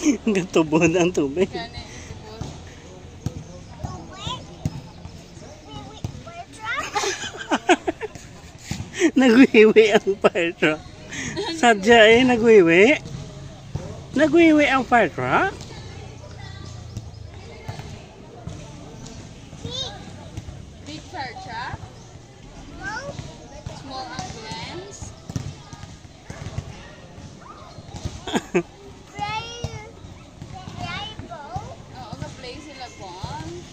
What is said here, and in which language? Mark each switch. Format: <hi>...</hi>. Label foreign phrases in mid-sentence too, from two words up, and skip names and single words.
<hil>Gatubod ang tubig. Gani, tubod. Nagwiwi ang</hil> <en>fire truck.</en> <hil>Sadya nagwiwi. Nagwiwi ang</hil> <en>fire truck. Big fire truck? Small ambulance?</en> <hil>Oo, ga-play sila kon.</hil>